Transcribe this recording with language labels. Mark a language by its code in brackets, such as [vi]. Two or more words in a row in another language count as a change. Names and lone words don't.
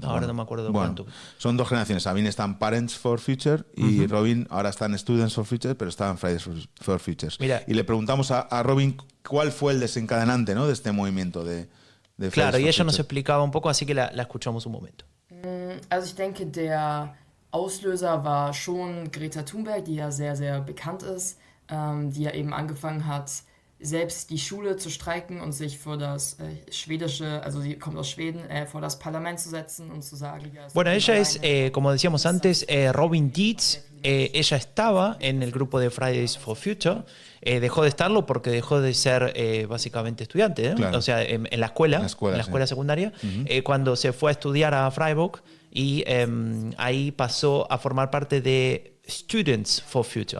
[es] Ahora bueno. no me acuerdo de bueno, cuánto. Son dos generaciones. Sabine está en Parents for Future y Robin ahora está en Students for Future, pero está en Fridays for Future. Mira, y le preguntamos a Robin cuál fue el desencadenante, ¿no? De este movimiento de claro, y ella nos Future. explicaba un poco, así que la escuchamos un momento. [de] Also ich denke, der Auslöser war schon Greta Thunberg, die ja sehr, sehr bekannt ist, die ja eben angefangen hat, selbst die Schule zu streiken und sich vor das schwedische, also sie kommt aus Schweden, vor das Parlament zu setzen und zu sagen... [es] Bueno, ella es, como decíamos antes, Robin Dietz. Ella estaba en el grupo de Fridays for Future. Dejó de estarlo porque dejó de ser básicamente estudiante, ¿no? Claro. O sea, en la escuela sí. secundaria, cuando se fue a estudiar a Freiburg, y ahí pasó a formar parte de Students for Future.